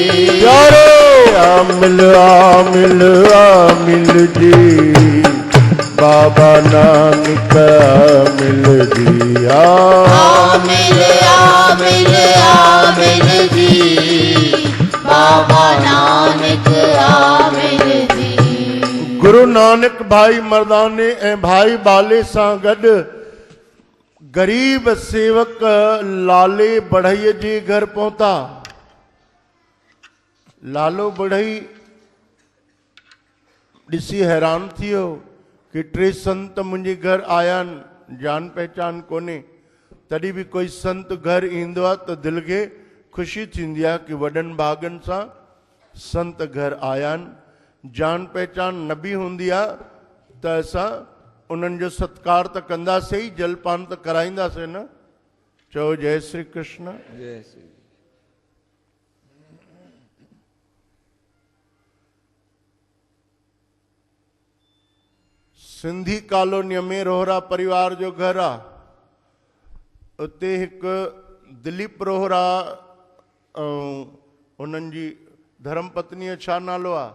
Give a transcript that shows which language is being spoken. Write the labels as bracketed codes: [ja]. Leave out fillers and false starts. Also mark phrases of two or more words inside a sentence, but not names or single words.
[sd] प्यारे आमिल जी, बाबा नानक मिल जी। आमिल जी, बाबा नानक आमिल जी। गुरु नानक भाई मर्दाने ऐं भाई बाले सां गॾु गरीब सेवक लाले बढ़ई जे घर पहुता। लालो बढ़ई ॾिसी हैरान थी वियो कि 3 संत मुंहिंजे घर आया आहिनि, जान पहचान कोन्हे। तॾहिं बि कोई संत घर ईंदो आहे त दिलि खे ख़ुशी थींदी आहे कि वॾनि भागनि सां संत घर आया आहिनि। जान पहचान न बि हूंदी आहे त असां उन्हनि जो सत्कार त कंदासीं ई, जलपान त कराईंदासीं न। चओ जय श्री कृष्ण। जय श्री। सिंधी कॉलोनीअ में रोहरा परिवार जो घर आहे। उते हिकु दिलीप रोहरा उन्हनि जी धर्म पत्नीअ छा नालो आहे?